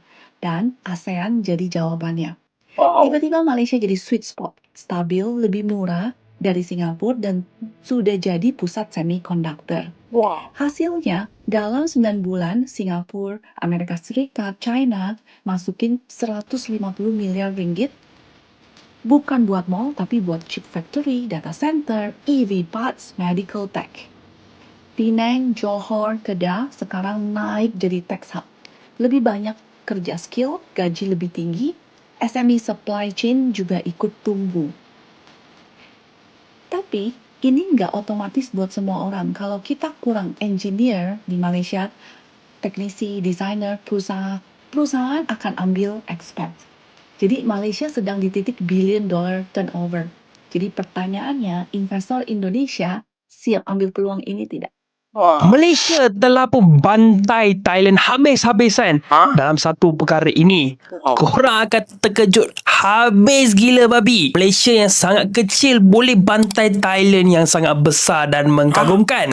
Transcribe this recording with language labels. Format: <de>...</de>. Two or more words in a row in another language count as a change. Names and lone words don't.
<id>Dan ASEAN jadi jawabannya. Tiba-tiba Malaysia jadi</id> <en>sweet spot,</en> <id>stabil, lebih murah dari Singapura dan sudah jadi pusat semiconductor. Hasilnya, dalam 9 bulan, Singapura, Amerika Serikat, China masukin 150 miliar ringgit bukan buat mall, tapi buat</id> <en>chip factory, data center, EV parts, medical tech.</en> <id>Penang, Johor, Kedah sekarang naik jadi</id> <en>tech hub.</en> <id>Lebih banyak kerja skill, gaji lebih tinggi,</id> <en>SME supply chain</en> <id>juga ikut tumbuh. Tapi ini nggak otomatis buat semua orang. Kalau kita kurang engineer di Malaysia, teknisi, desainer, perusahaan akan ambil expat. Jadi Malaysia sedang di titik</id> <en>$1 billion turnover.</en> <id>Jadi pertanyaannya, investor Indonesia siap ambil peluang ini tidak? Wah.</id> <ms>Malaysia telah pun bantai Thailand habis-habisan dalam satu perkara ini. Wow. Korang akan terkejut habis gila babi. Malaysia yang sangat kecil boleh bantai Thailand yang sangat besar dan mengagumkan.</ms>